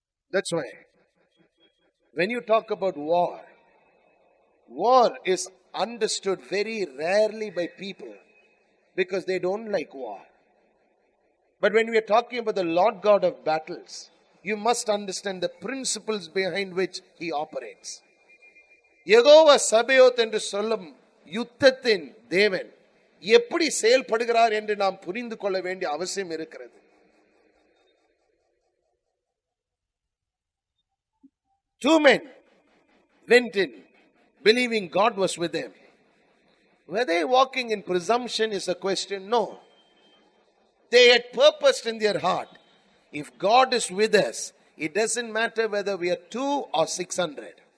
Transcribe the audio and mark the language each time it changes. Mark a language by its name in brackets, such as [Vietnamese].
[English] That's why when you talk about war is understood very rarely by people because they don't like war. But when we are talking about the Lord God of battles, you must understand the principles behind which he operates. [Tamil] Jehovah சபேயோத் என்று சொல்லும் யுத்தத்தின் தேவன் எப்படி செயல்படுகிறார் என்று நாம் புரிந்து கொள்ள வேண்டிய அவசியம் இருக்கிறது. [English] Two men went in believing God was with them. Were they walking in presumption is a question? No. They had purposed in their heart, if God is with us, it doesn't matter whether we are 2 or 600.